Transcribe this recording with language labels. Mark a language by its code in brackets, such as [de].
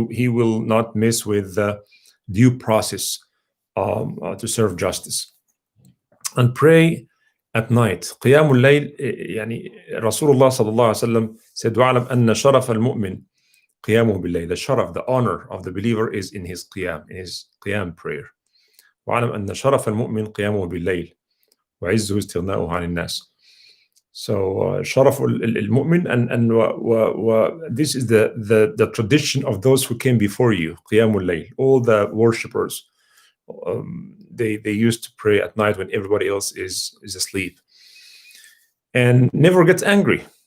[en] He will not miss with the due process to serve justice. And pray at night. [ar] قيام الليل يعني رسول الله صلى الله عليه وسلم said وَاعْلَمْ أن شرف المؤمن قيامه بالليل. [en] The sharaf, the honor of the believer is in his qiyam, in his qiyam prayer. [ar] وَاعْلَمْ أن شرف المؤمن قيامه بالليل وعزه استغناؤه عن الناس. [en] So sharaf al-mu'min, and this is the tradition of those who came before you. Qiyamul layl. All the worshippers, they used to pray at night when everybody else is asleep, and never gets angry.